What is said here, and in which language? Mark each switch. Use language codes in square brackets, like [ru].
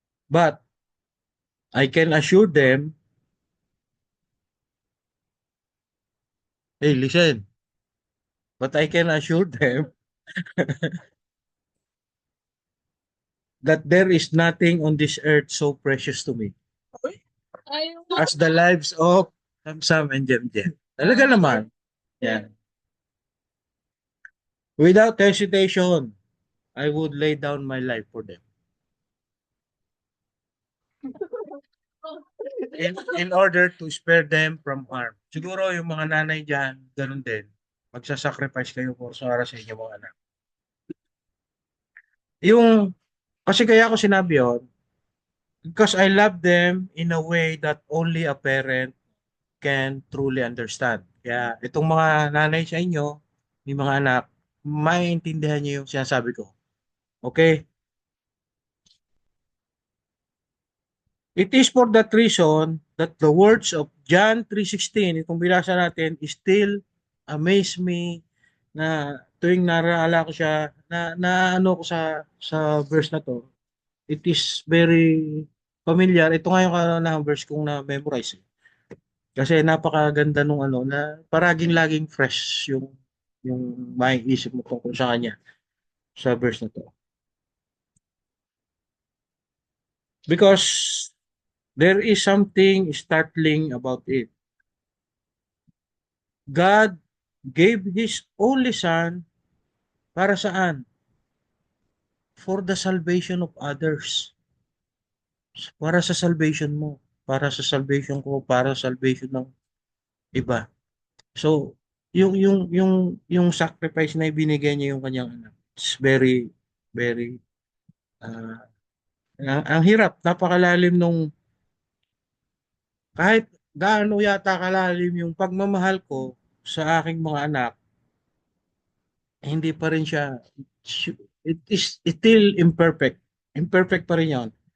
[en] But, I can assure them, hey, listen, but I can assure them that there is nothing on this earth so precious to me as the lives of Sam and Jem Jem. [tl] Talaga naman. Yan. [en] Without hesitation, I would lay down my life for them. In order to spare them from harm. [tl] Siguro yung mga nanay dyan, ganun din. Magsasacrifice kayo para sa inyong mga anak. Yung, kasi kaya ako sinabi yun, [en] because I love them in a way that only a parent can truly understand. [tl] Kaya itong mga nanay sa inyo, yung mga anak, maintindihan niyo yung sinasabi ko. [en] Okay? It is for that reason that the words of John 3:16, [tl] itong binasa natin, [en] still amaze me [tl] na tuwing naraala ko siya, na ano ko sa verse na to. [en] It is very familiar. [tl] Ito nga yung na verse kong na-memorize. Kasi napakaganda nung ano na paraging laging fresh yung maiisip mo tungkol sa kanya sa verse na to. [en] Because there is something startling about it. God gave His only Son [tl] para saan? [en] For the salvation of others. [tl] Para sa salvation mo. Para sa salvation ko. Para sa salvation ng iba. So, yung sacrifice na ibinigay niya yung kanyang anak. [en] It's very, very, uh, [tl] ang hirap. Napakalalim nung, kahit gaano yata kalalim yung pagmamahal ko sa aking mga anak, hindi pa rin siya, [en] it is still imperfect. [tl] Imperfect pa rin yan.